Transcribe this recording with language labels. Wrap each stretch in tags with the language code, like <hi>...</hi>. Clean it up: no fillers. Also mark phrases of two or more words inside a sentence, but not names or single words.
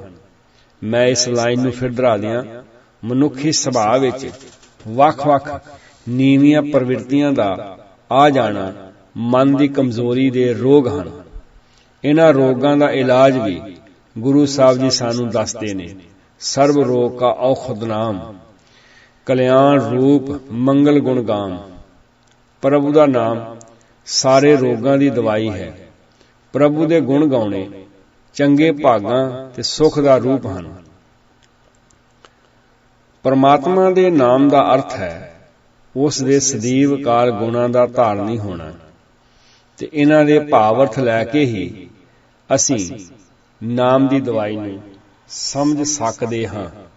<pa>ਮੈਂ ਇਸ ਲਾਈਨ ਨੂੰ ਫਿਰ ਦੁਹਰਾ ਦਿਆਂ। ਮਨੁੱਖੀ ਸੁਭਾਅ ਵਿੱਚ ਵੱਖ-ਵੱਖ ਨੀਵੀਆਂ ਪ੍ਰਵਿਰਤੀਆਂ ਦਾ ਆ ਜਾਣਾ ਮਨ ਦੀ ਕਮਜ਼ੋਰੀ ਦੇ ਰੋਗ ਹਨ। ਇਹਨਾਂ ਰੋਗਾਂ ਦਾ ਇਲਾਜ ਵੀ ਗੁਰੂ ਸਾਹਿਬ ਜੀ ਸਾਨੂੰ ਦੱਸਦੇ ਨੇ। ਸਰਵ ਰੋਗ ਕਾ ਔਖਧ ਨਾਮ, ਕਲਿਆਣ ਰੂਪ ਮੰਗਲ ਗੁਣ ਗਾਮ। प्रभु ਦਾ ਨਾਮ ਸਾਰੇ ਰੋਗਾਂ ਦੀ ਦਵਾਈ ਹੈ। ਪ੍ਰਭੂ ਦੇ ਗੁਣ ਗਾਉਣੇ ਚੰਗੇ ਭਾਗਾਂ ਤੇ ਸੁਖ ਦਾ ਰੂਪ ਹਨ। ਪਰਮਾਤਮਾ ਦੇ ਨਾਮ ਦਾ ਅਰਥ ਹੈ ਉਸ ਦੇ ਸਦੀਵ ਕਾਲ ਗੁਣਾਂ ਦਾ ਧਾਰਨੀ ਹੋਣਾ, ਤੇ ਇਹਨਾਂ ਦੇ ਭਾਵ ਅਰਥ ਲੈ ਕੇ ਹੀ ਅਸੀਂ ਨਾਮ ਦੀ ਦਵਾਈ ਨੂੰ ਸਮਝ ਸਕਦੇ ਹਾਂ।</pa>